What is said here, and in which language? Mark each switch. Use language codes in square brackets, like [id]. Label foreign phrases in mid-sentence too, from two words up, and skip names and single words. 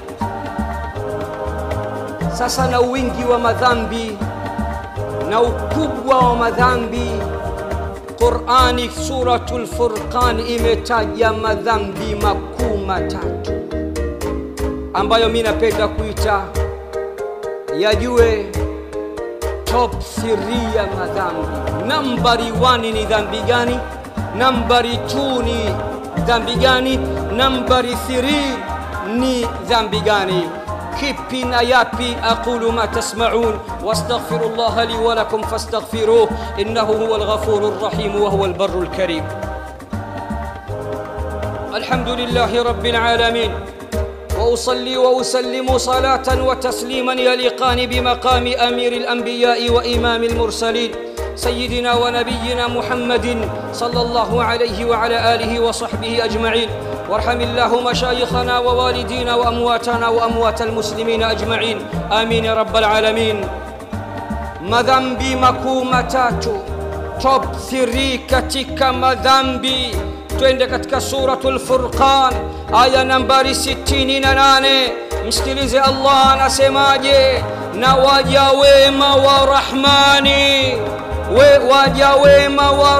[sw] Sasa na wingi wa madhambi na ukubwa wa madhambi, Qur'ani suratul Furqan imetaja madhambi makuu matatu ambayo mimi napenda kuita yajue top 3 ya madhambi. Nambari 1 ni dhambi gani? Nambari 2 ni dhambi gani? Nambari 3 ni dhambi gani? kipi na yapi? [ar] أقول ما تسمعون وأستغفر الله لي ولكم فاستغفروه إنه هو الغفور الرحيم وهو البر الكريم. الحمد لله رب العالمين, وأصلي وأسلم صلاة وتسليما يليقان بمقام أمير الأنبياء وإمام المرسلين سيدنا ونبينا محمد صلى الله عليه وعلى آله وصحبه أجمعين. وارحم الله مشايخنا ووالدينا وأمواتنا وأموات المسلمين أجمعين آمين يا رب العالمين. [sw] madhambi makuu matatu, top 3 katika madhambi. Twende katika suratul Furqan aya nambari 68. Msikilize Allah anasemaje: na waja wema wa Rahmani, waja wema wa